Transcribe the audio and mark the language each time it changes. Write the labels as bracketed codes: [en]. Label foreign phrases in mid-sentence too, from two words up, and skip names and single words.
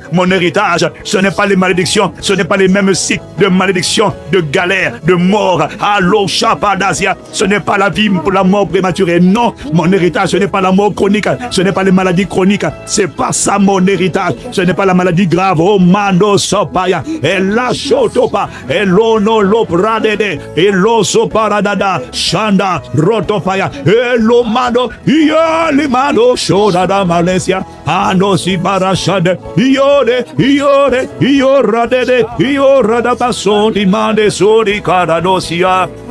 [fr] Mon héritage, ce n'est pas les malédictions, ce n'est pas les mêmes cycles de malédictions, de galères, de mort. Allo Shabadasia, ce n'est pas la vie pour la mort prématurée. Non, mon héritage, ce n'est pas la mort chronique, ce n'est pas les maladies chroniques, c'est pas ça mon héritage. Ce n'est pas la maladie grave. Oh mando sopaya, et la chotopa, et l'ono lopradede, et l'oso paradada, shanda rotopaya, et l'omado, ya limado, shodada Malaysia, ano si parashade, iode, Iora de Iora da Basoni Mande Sori Caradosia.